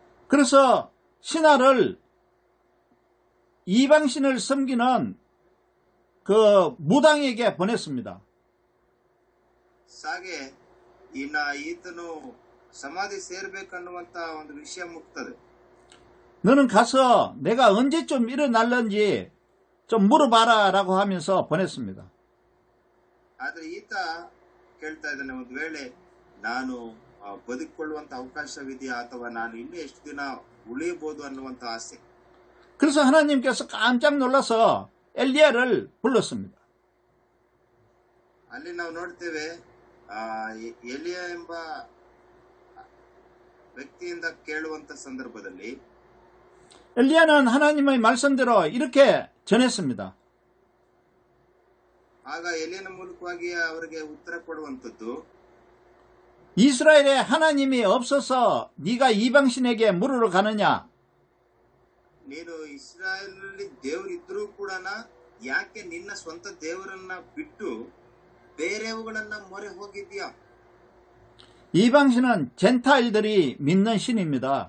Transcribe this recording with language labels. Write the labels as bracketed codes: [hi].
[ko] 그래서 신하를 이방신을 섬기는 그 무당에게 보냈습니다. [kn] ಸಾಗೆ ಈತನು ಸಮಾಧಿ ಸೇರ್ಬೇಕನ್ನುವಂತ ಒಂದು ವಿಷಯ ಮುಕ್ತದೆ. [ko] 너는 가서 내가 언제쯤 일어날는지 좀 물어봐라 라고 하면서 보냈습니다. [kn] ಆದ್ರೆ ಈತ ಕೇಳ್ತಾ ಇದ್ದಾನೆ, ಒಂದು ವೇಳೆ ನಾನು ಬದುಕೊಳ್ಳುವಂತ ಅವಕಾಶವಿದೆಯಾ ಅಥವಾ ನಾನು ಇನ್ನೂ ಎಷ್ಟು ದಿನ ಉಳಿಯಬಹುದು ಅನ್ನುವಂತ ಆಸೆ. [ko] 그래서 하나님께서 깜짝 놀라서 엘리야를 불렀습니다. [kn] ಅಲ್ಲಿ ನಾವು ನೋಡ್ತೇವೆ, ಎಲಿಯ ಎಂಬ ವ್ಯಕ್ತಿಯಿಂದ ಕೇಳುವಂತ ಸಂದರ್ಭದಲ್ಲಿ [ko] 엘리야는 하나님의 말씀대로 이렇게 전했습니다. [kn] ಆಗ ಎಲಿಯನ ಮೂಲಕವಾಗಿ ಅವರಿಗೆ ಉತ್ತರ ಕೊಡುವಂತದ್ದು, [ko] 이스라엘에 하나님이 없어서 네가 이방신에게 물으러 가느냐? [kn] ನೀನು ಇಸ್ರಾಯೇಲಲ್ಲಿ ದೇವರಿದ್ರೂ ಕೂಡ ಯಾಕೆ ನಿನ್ನ ಸ್ವಂತ ದೇವರನ್ನ ಬಿಟ್ಟು ಬೇರೆವುಗಳನ್ನ ಮೊರೆ ಹೋಗಿದ್ಯಾ? [ko] 이방신은 젠타일들이 믿는 신입니다.